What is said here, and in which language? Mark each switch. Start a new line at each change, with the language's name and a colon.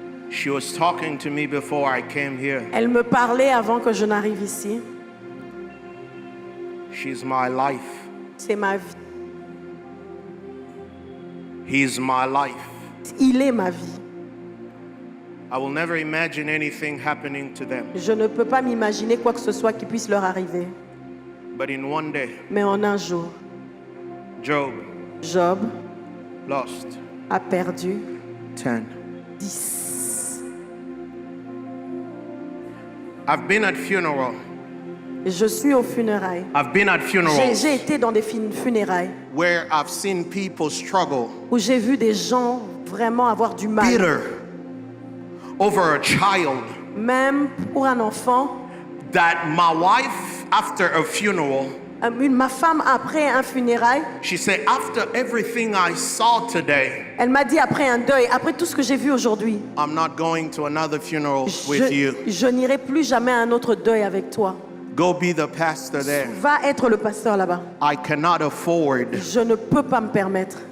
English: She was talking to me before I came here.
French: Elle me parlait avant que je n'arrive ici.
English: She's my life.
French: C'est ma vie.
English: He's my life.
French: Il est ma vie.
English: I will never imagine anything happening to them.
French: Je ne peux pas m'imaginer quoi que ce soit qui puisse leur arriver.
English: But in one day,
French: Mais en un jour,
English: Job
French: Job
English: lost
French: a perdu
English: 10.
French: 10.
English: I've been at funeral.
French: Je suis aux funérailles.
English: I've been at funerals
French: J'ai été dans des funérailles
English: where I've seen people struggle,
French: où j'ai vu des gens vraiment avoir du mal.
English: bitter over a child
French: Même pour un enfant,
English: that my wife, after a funeral,
French: ma femme après un funérail,
English: she said, after everything I saw today,
French: elle m'a dit après un deuil, après tout ce que j'ai vu aujourd'hui,
English: I'm not going to another funeral with you.
French: je n'irai plus jamais à un autre deuil avec toi.
English: Go be the pastor there.
French: Va être le pasteur là-bas.
English: I cannot afford
French: Je ne peux pas me permettre